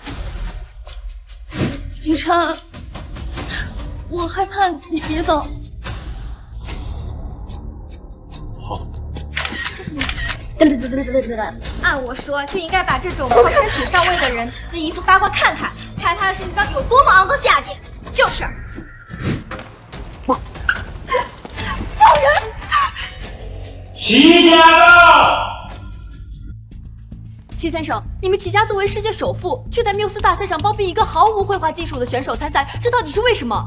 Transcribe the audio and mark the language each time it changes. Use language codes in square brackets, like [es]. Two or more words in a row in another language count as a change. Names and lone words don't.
[zh] 雨辰，我害怕你別走。按我說，就應該把這種靠身體上位的人的衣服扒光看看，看他的身體到底有多麼骯髒下賤。就是。放人！齊家的！齐先生，你們齊家作為世界首富，卻在繆斯大賽上包庇一個毫無繪畫技術的選手參賽，這到底是為什麼？